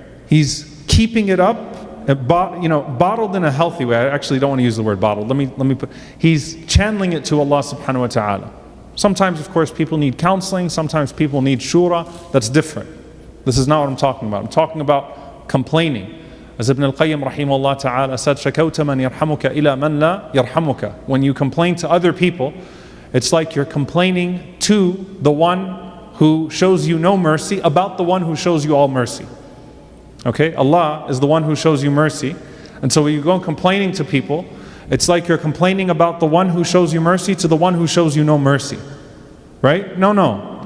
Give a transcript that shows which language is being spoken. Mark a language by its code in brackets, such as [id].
[en] He's keeping it up, bottled in a healthy way. I actually don't want to use the word bottled. Let me put, he's channeling it to Allah subhanahu wa ta'ala. Sometimes, of course, people need counseling. Sometimes people need shura. That's different. This is not what I'm talking about. I'm talking about complaining. As Ibn al-Qayyim rahimahullah ta'ala said, [ar] شَكَوْتَ مَنْ يَرْحَمُكَ إِلَى مَنْ لَا يَرْحَمُكَ. [en] When you complain to other people, it's like you're complaining to the one who shows you no mercy about the one who shows you all mercy. Okay? Allah is the one who shows you mercy. And so when you go complaining to people, it's like you're complaining about the one who shows you mercy to the one who shows you no mercy. Right? No.